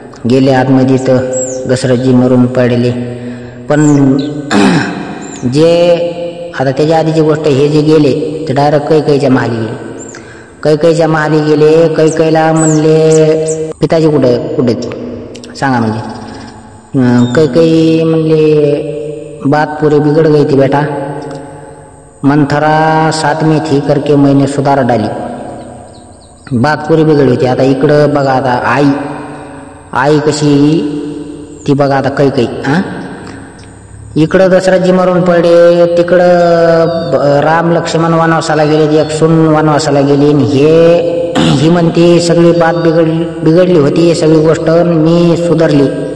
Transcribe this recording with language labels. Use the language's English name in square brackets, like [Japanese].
[Marathi] गेले आतमध्ये तर दशरथजी मरून पडले. पण जे आता त्याच्या आधीची गोष्ट, हे जे गेले ते डायरेक्ट कैकईच्या महाली गेले. कैकईच्या महाली गेले. कैकईला म्हणले पिताजी कुठे सांगा. म्हणजे कैकई म्हणले [Hindi] बात पुरे बिगड़ गई थी बेटा, मंथरा साथ में थी करके मैंने सुधार डाली. [Marathi] बात पुरी बिघडली होती. आता इकडं बघा, आता आई कशी ती बघा. आता कैकई इकडं दशरथजी मरून पडले, तिकडं राम लक्ष्मण वनवासाला गेले, एक सून वनवासाला गेली. ही म्हणते सगळी बात बिघडली होती, सगळी गोष्ट मी सुधारली.